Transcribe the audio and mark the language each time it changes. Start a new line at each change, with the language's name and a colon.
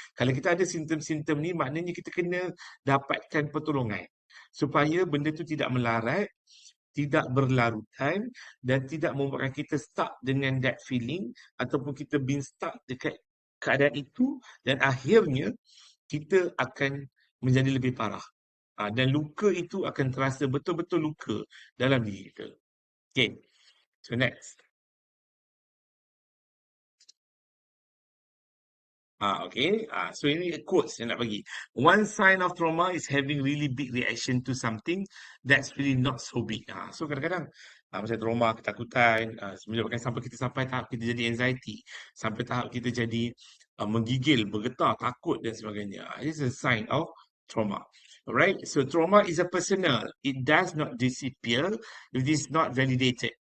Malay: Kalau kita ada simptom-simptom ni, maknanya kita kena dapatkan pertolongan supaya benda tu tidak melarat, tidak berlarutan dan tidak membuatkan kita stuck dengan
English: that feeling
Malay: ataupun kita
English: been stuck
Malay: dekat keadaan itu dan akhirnya kita akan menjadi lebih parah. Dan luka itu akan terasa betul-betul luka dalam diri kita. Okay.
English: So next. Okay.
Malay: So ini quotes yang nak bagi.
English: One sign of trauma is having really big reaction to something that's really not so big.
Malay: So kadang-kadang macam trauma, ketakutan, menyebabkan sampai tahap kita jadi anxiety. Sampai tahap kita jadi menggigil, bergetar, takut dan sebagainya.
English: It's a sign of trauma. Alright, so trauma is a personal. It does not disappear if it is not validated.